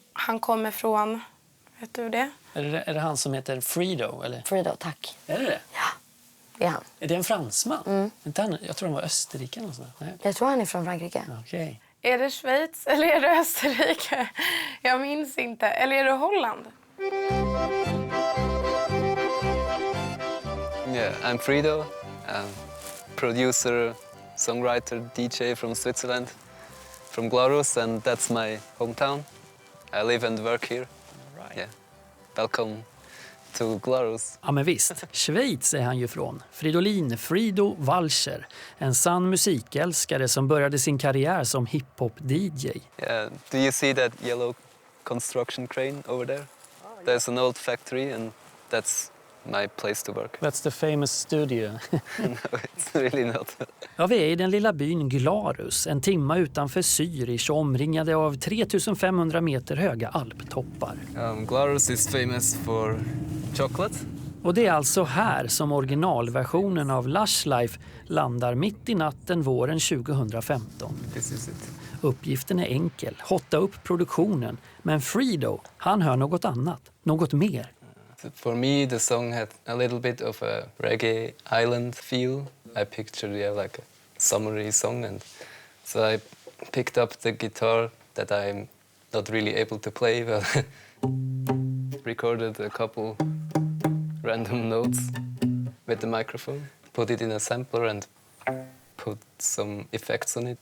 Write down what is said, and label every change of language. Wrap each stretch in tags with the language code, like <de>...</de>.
<sv>Han kommer från, vet du det? Är det han som heter Frido? Eller? Frido, tack. Är det? Ja, det är han. Är det en fransman? Inte han, jag tror han var Österrike. Eller sånt. Nej. Jag tror han är från Frankrike. Okay. Är det Schweiz eller är det Österrike? Jag minns inte. Eller är det Holland?</sv> <en>Yeah, I'm Frido, producer, songwriter, DJ from Switzerland, from Glarus, and that's my hometown. I live and work here. Right. Yeah. Welcome to Glarus.</en> <sv>Ja men visst, Schweiz är han ju från. Fridolin Frido Walcher, en sann musikälskare som började sin karriär som hiphop-DJ.</sv> <en>Yeah. Do you see that yellow construction crane over there? There's an old factory and that's my place to work. That's the famous studio. No, it's really not.</en> <sv>Ja, vi är i den lilla byn Glarus, en timma utanför Zürich, omringade av 3500 meter höga alptoppar.</sv> <en>Glarus is famous for chocolate.</en> <sv>Och det är alltså här som originalversionen av Lush Life landar mitt i natten våren 2015.</sv> <en>This is it.</en> <sv>Uppgiften är enkel, hotta upp produktionen. Men Fredo, han hör något annat, något mer.</sv> <en>For me, the song had a little bit of a reggae island feel. I pictured like a summery song, and so I picked up the guitar that I'm not really able to play, but recorded a couple random notes with the microphone, put it in a sampler and put some effects on it.</en>